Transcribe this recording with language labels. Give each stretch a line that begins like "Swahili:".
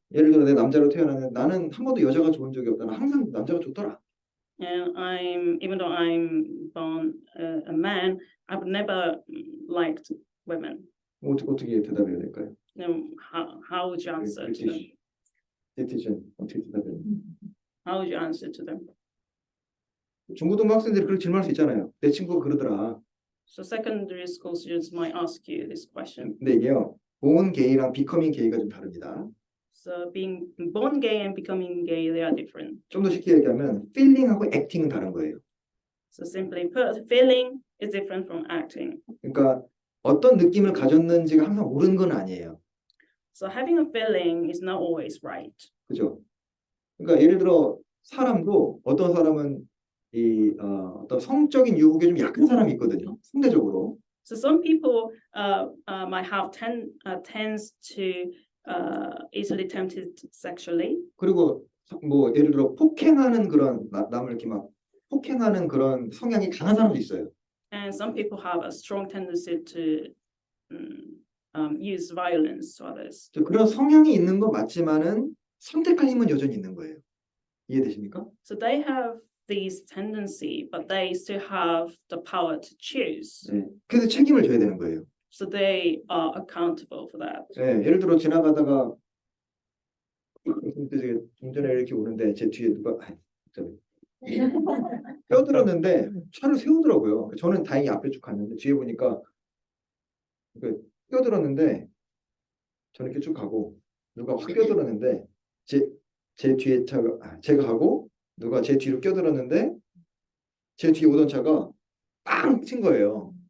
Korean: 예를 들어 내 남자로 태어났는데 나는 한 번도 여자가 좋은 적이 없다. 나는 항상 남자가 좋더라.
English: And even though I'm born a man, I've never liked women.
Korean: 어떻게 대답해야 될까요?
English: How would you answer to them?
Korean: 네티즌 어떻게 대답해요?
English: How would you answer to them?
Korean: 중고등부 학생들이 그렇게 질문할 수 있잖아요. 내 친구가 그러더라.
English: So secondary school students might ask you this question.
Korean: 근데 이게요.
English: born gay
Korean: 랑
English: becoming gay
Korean: 가 좀 다릅니다.
English: So being born gay and becoming gay, they are different.
Korean: 좀 더 쉽게 얘기하면 feeling하고 acting은 다른 거예요.
English: So simply put, feeling is different from acting.
Korean: 그러니까 어떤 느낌을 가졌는지가 항상 옳은 건 아니에요.
English: So having a feeling is not always right.
Korean: 그죠? 그러니까 예를 들어 사람도 어떤 사람은 어떤 성적인 유혹에 좀 약한 사람이 있거든요. 상대적으로.
English: So some people might have tends to easily tempted sexually.
Korean: 그리고 뭐 예를 들어 폭행하는 그런 남을 이렇게 막 폭행하는 그런 성향이 강한 사람도 있어요.
English: And some people have a strong tendency to use violence to others.
Korean: 그런 성향이 있는 건 맞지만은 선택할 힘은 여전히 있는 거예요. 이해되십니까?
English: So they have these tendency, but they still have the power to choose.
Korean: 네. 그래서 책임을 져야 되는 거예요.
English: So they are accountable for that.
Korean: 네. 예를 들어 지나가다가 좀 전에 이렇게 오는데 제 뒤에 누가 껴들었는데 차를 세우더라고요. 저는 다행히 앞에 쭉 갔는데 뒤에 보니까 껴들었는데 저는 이렇게 쭉 가고 누가 확 껴들었는데 제 뒤에 차가 제가 가고 누가 제 뒤로 껴들었는데 제 뒤에 오던 차가 빵 친 거예요.